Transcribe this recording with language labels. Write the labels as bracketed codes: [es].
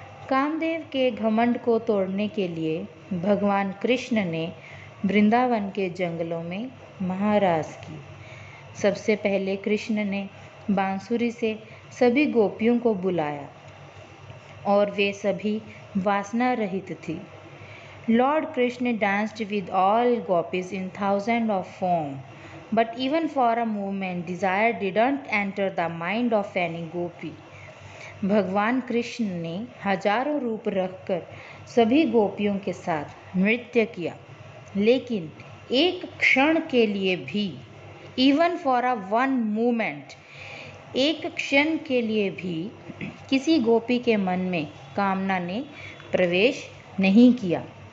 [hi] कामदेव के घमंड को तोड़ने के लिए भगवान कृष्ण ने वृंदावन के जंगलों में महारास की। सबसे पहले कृष्ण ने बांसुरी से सभी गोपियों को बुलाया और वे सभी वासना रहित थी। [en] Lord Krishna danced with all gopis in thousands of forms, but even for a moment desire didn't enter the mind of any gopi. [hi] भगवान कृष्ण ने हजारों रूप रखकर सभी गोपियों के साथ नृत्य किया, लेकिन एक क्षण के लिए भी, [en] even for a one moment, [hi] एक क्षण के लिए भी किसी गोपी के मन में कामना ने प्रवेश नहीं किया।